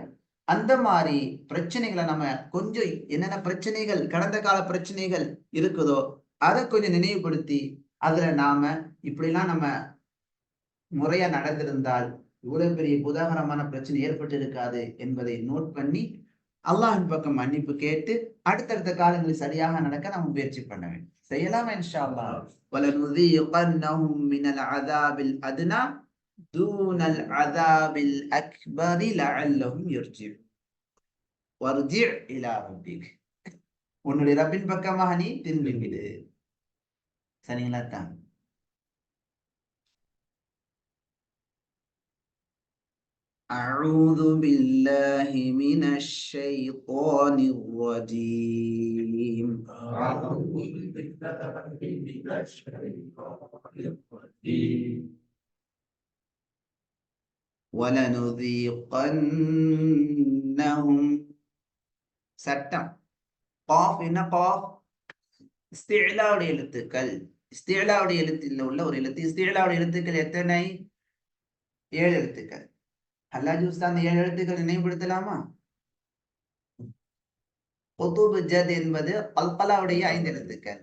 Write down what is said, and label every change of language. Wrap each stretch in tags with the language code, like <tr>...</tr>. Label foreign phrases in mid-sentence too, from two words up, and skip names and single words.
<ta>அந்த மாதிரி பிரச்சனைகளை நம்ம கொஞ்சம், என்னென்ன பிரச்சனைகள், கடந்த கால பிரச்சனைகள் இருக்குதோ அதை கொஞ்சம் நினைவுபடுத்தி, அதுல நாம இப்படிலாம் நம்ம முறையா நடந்திருந்தால் இவ்வளவு பெரிய உதாரணமான பிரச்சனை ஏற்பட்டு இருக்காது என்பதை நோட் பண்ணி அல்லாஹின் பக்கம் மன்னிப்பு கேட்டு அடுத்தடுத்த காலங்களில் சரியாக நடக்க நம்ம முயற்சி பண்ண வேண்டும். செய்யலாமா?</ta> <ar>إن شاء الله. وَلَنُذِيقَنَّهُم مِّنَ الْعَذَابِ الْأَدْنَىٰ دُونَ الْعَذَابِ الْأَكْبَرِ لَعَلَّهُمْ يَرْجِعُونَ. وَارْجِعْ إِلَىٰ رَبِّكَ,</ar> <ta>உன்னுடைய ரப்பின் பக்கமாக நீ திரும்பி விடு. சரிங்களா தான்?</ta> <ar>أعوذ بالله من الشيطان الرجيم. وَلَنُذِيقَنَّهُم.</ar> <ta>சட்டம். காஃப் என்ன? காஃப் இஸ்திலாவுடைய எழுத்துக்கள். இஸ்திலாவுடைய எழுத்தில் உள்ள ஒரு எழுத்து. இஸ்திலாவுடைய எழுத்துக்கள் எத்தனை? 7 எழுத்துக்கள். ஹல்லாஜி உஸ்தாத் 7 எழுத்துக்கள் நினைவுபடுத்தலாமா? குதுபு ஜத் என்பது அல்கலாவுடைய 5 எழுத்துக்கள்.</ta>